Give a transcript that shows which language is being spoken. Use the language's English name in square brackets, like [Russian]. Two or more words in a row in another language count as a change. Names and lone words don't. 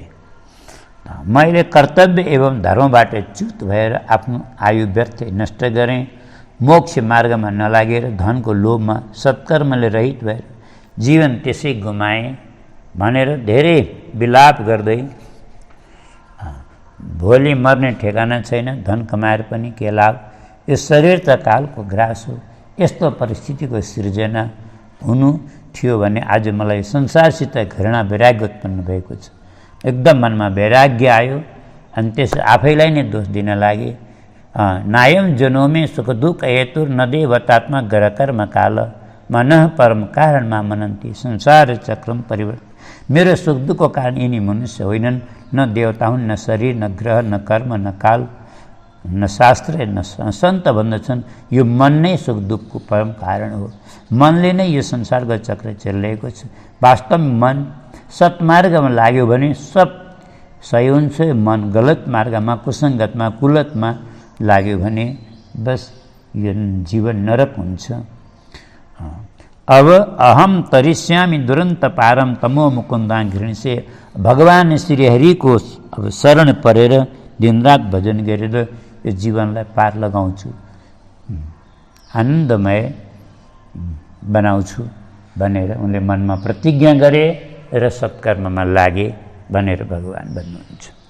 [Nepali] मैले कर्तव्य एवं धर्मबाट च्युत भएर आफ्नो आयु व्यर्थ नष्ट गरेँ, मोक्ष मार्गमा नलागेर धनको लोभमा सत्कर्मले रहित भएर जीवन त्यसै गुमाएँ भनेर धेरै विलाप गर्दै भोलि मर्ने ठेगाना छैन, धन कमाएर पनि के लाभ, यो शरीर त कालको ग्रास हो। यस्तो परिस्थितिको सृजना हुनु थियो भने आज मलाई संसारसित घृणा वैराग्य उत्पन्न भएको छ। एकदम मनमा वैराग्य आयो अनि त्यस आफैलाई नै दोष दिन लागे। [Sanskrit] नायम जनोमे सुख दुःख हेतु नदेवतात्मा गरकर्म काल मनः परम कारणमा मनन्ती संसार चक्रम परिवर्तन। [Nepali] मेरो सुख दुःखको कारण यिनी मनुष्य होइनन्, न देवता हुन्, न शरीर, न ग्रह, न कर्म, न काल, न शास्त्र, न सन्त भन्दछन् यो मन नै सुख दुःखको परम कारण हो। मनले नै यो संसारको चक्र चलिरहेको छ। वास्तवमा मन सत्मार्गमा लाग्यो भने सब सही हुन्छ, मन गलत मार्गमा, कुसङ्गतमा, कुलतमा लाग्यो भने बस यो जीवन नरक हुन्छ। [Sanskrit] अब अहम तरिष्यामि दुरन्त पारम तमो मुकुन्दा घृणसे। [Nepali] भगवान श्रीहरि को अब शरण परेर दिनरात भजन गरेर यो जीवनलाई पार लगाउँछु, आनन्दमय बनाउँछु भनेर उनले मनमा प्रतिज्ञा गरे र सत्कर्ममा लागे भनेर भगवान भन्नुहुन्छ।